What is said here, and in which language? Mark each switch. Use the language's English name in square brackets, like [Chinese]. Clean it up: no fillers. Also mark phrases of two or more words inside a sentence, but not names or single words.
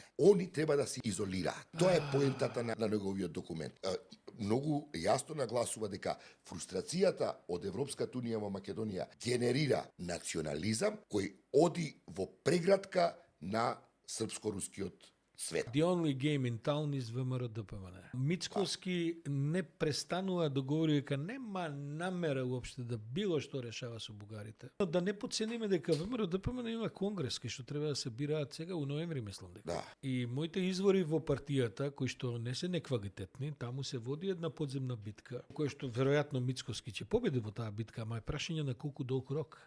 [Macedonian] Они треба да се изолираат. Тоа е поентата на неговиот документ. Многу јасно нагласува дека фрустрацијата од Европската унија во Македонија генерира национализам кој оди во прегратка на српско-рускиот свет. [English] The only game in town is ВМРО ДПМН. [Macedonian] Мицкоски не престанува да говори дека нема намера уопште да било што решава со бугарите. Да не подцениме дека ВМРО ДПМН има конгрес кој што треба да се бираат сега у ноември, мислам дека. Да. И моите извори во партијата кои што не се неквалитетни, таму се води една подземна битка, која што веројатно Мицкоски ќе победи во таа битка, ама е прашање на колку долг рок.